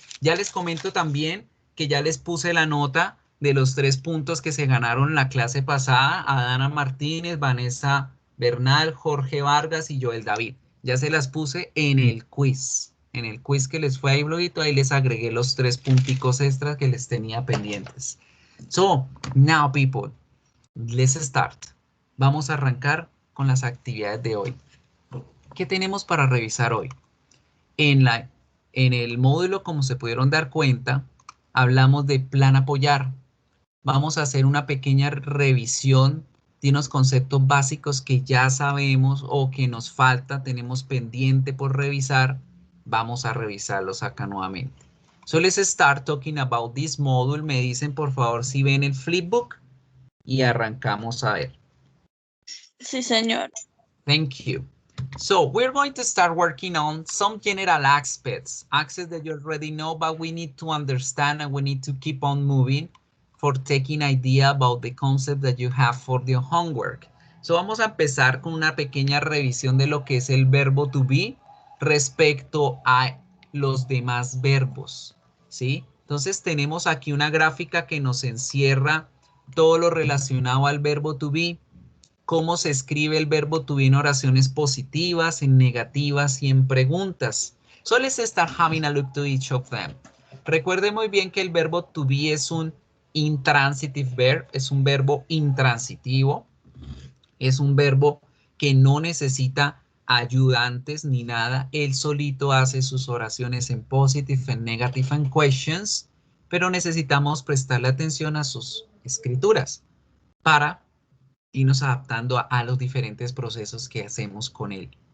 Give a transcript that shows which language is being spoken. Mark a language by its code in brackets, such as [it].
[es] Ya les comento también que ya les puse la nota de los 3 puntos que se ganaron la clase pasada a Dana Martínez, Vanessa Bernal, Jorge Vargas y Joel David. Ya se las puse en el quiz. En el quiz que les fue ahí, bloguito, ahí les agregué los 3 punticos extras que les tenía pendientes. [en] So, now people, let's start. [es] Vamos a arrancar con las actividades de hoy. ¿Qué tenemos para revisar hoy? En el módulo, como se pudieron dar cuenta, hablamos de plan apoyar. Vamos a hacer una pequeña revisión de unos conceptos básicos que ya sabemos o que nos falta, tenemos pendiente por revisar. Vamos a revisarlos acá nuevamente. [en] So let's start talking about this module. [es] Me dicen por favor si ven el flipbook y arrancamos a ver. Sí, señor. [en] Thank you. So we're going to start working on some general aspects that you already know, but we need to understand and we need to keep on moving for taking idea about the concept that you have for your homework. [es] So vamos a empezar con una pequeña revisión de lo que es el verbo to be respecto a los demás verbos, ¿sí? Entonces tenemos aquí una gráfica que nos encierra todo lo relacionado al verbo to be, cómo se escribe el verbo to be en oraciones positivas, en negativas y en preguntas. [en] So let's start having a look to each of them. [es] Recuerde muy bien que el verbo to be es un intransitive verb, es un verbo intransitivo, es un verbo que no necesita ayudantes ni nada. Él solito hace sus oraciones en positive, en negative, en questions, pero necesitamos prestarle atención a sus escrituras para irnos adaptando a los diferentes procesos que hacemos con él.